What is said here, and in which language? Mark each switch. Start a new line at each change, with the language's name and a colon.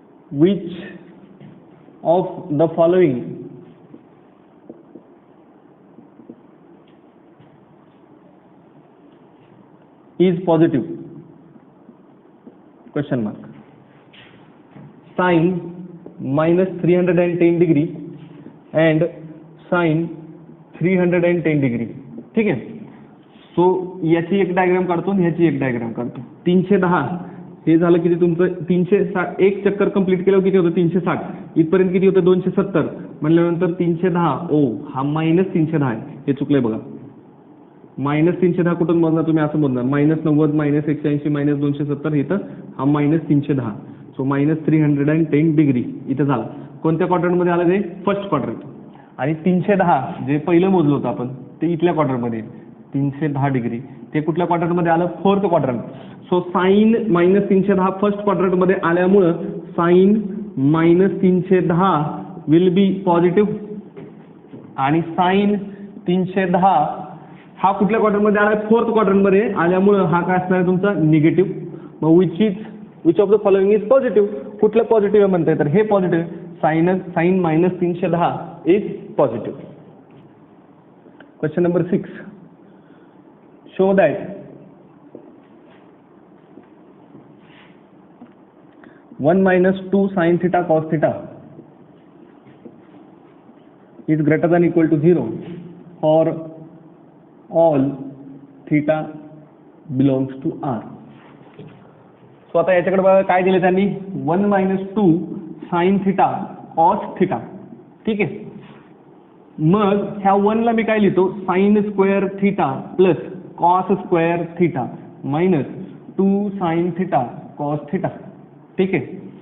English: Which of the following is positive? Question mark. Sin minus 310 degree and sin 310 degree.
Marathi: ठीक आहे. So याची एक diagram काढतो आणि ह्याची एक डायग्राम काढतो. 310 हे झालं किती तुमचं 360. एक चक्कर कंप्लीट केल्यावर किती होतं 360. इथपर्यंत किती होतं 270 म्हणल्यानंतर 310. ओ हा मायनस 310 आहे. हे चुकलंय बघा. मायनस 310 कुठून मोजणार तुम्ही असं मोजणार. -90 -180 -270 इथं हा -310. सो -310 डिग्री इथं झाला. कोणत्या क्वाड्रंटमध्ये आलं ते फर्स्ट क्वाड्रंट. आणि 310 जे पहिलं मोजलं होतं आपण ते इथल्या क्वाड्रंटमध्ये 310 डिग्री ते कुठल्या क्वाड्रंटमध्ये आलं fourth quadrant. So sine -310 first क्वाड्रंटमध्ये आल्यामुळं साइन -310
English: will be positive
Marathi: आणि साइन 310 हा कुठल्या क्वाड्रंटमध्ये आला फोर्थ क्वाड्रंटमध्ये आल्यामुळं हा काय असणार आहे तुमचा निगेटिव्ह. मग
English: Which of the following is positive.
Marathi: कुठलं पॉझिटिव्ह म्हणताय तर हे positive.
English: Sine -310 is positive. Question number 6. Show that (1 - 2 sin theta cos theta) is greater than equal to 0 for all theta belongs to R.
Marathi: So आता याच्याकडे बघा काय दिले त्यांनी 1 - 2 sin theta cos theta. ठीक आहे. मग ह्या 1 ला मी काय लिहितो sine square theta plus cos square theta minus 2 sine theta cos theta. ठीक आहे.